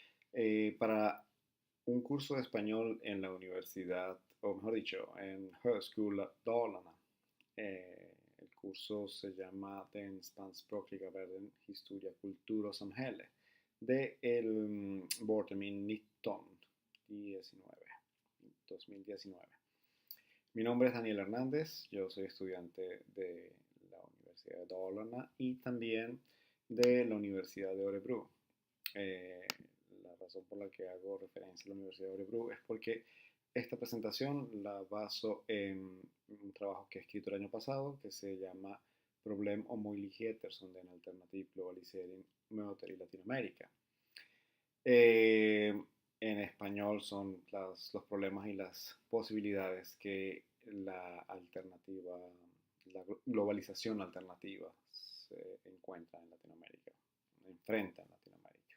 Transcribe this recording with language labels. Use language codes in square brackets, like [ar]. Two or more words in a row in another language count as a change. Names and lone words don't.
[es] para un curso de español en la universidad, o mejor dicho, en Högskola Dalarna. El curso se llama Den spanskspråkiga världen, historia, kultur och samhälle. [sv] Det el vårtermin 2019. [es] Mi nombre es Daniel Hernández, yo soy estudiante de la Universidad de Dalarna y también de la Universidad de Örebro. Eh, la razón por la que hago referencia a la Universidad de Örebro es porque esta presentación la baso en un trabajo que he escrito el año pasado que se llama Problem om möjligheter som den alternativ globalisering möter i Latinoamérica. En español son los problemas y las posibilidades que la globalización alternativa se encuentra en Latinoamérica, enfrenta en Latinoamérica.